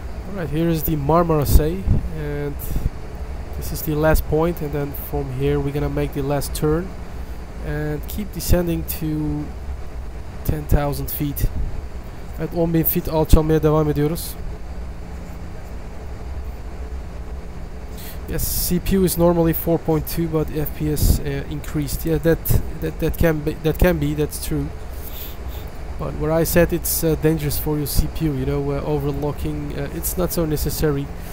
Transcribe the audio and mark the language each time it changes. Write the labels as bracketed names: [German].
[English] Alright, here is the Marmara Sea, and this is the last point, and then from here we're gonna make the last turn and keep descending to 10,000 feet. [Turkish] Evet, 10.000 feet alçalmaya devam ediyoruz. [English] Yes, CPU is normally 4.2, but FPS increased. Yeah, that can be that's true. But where I said it's dangerous for your CPU, you know, overlocking, it's not so necessary.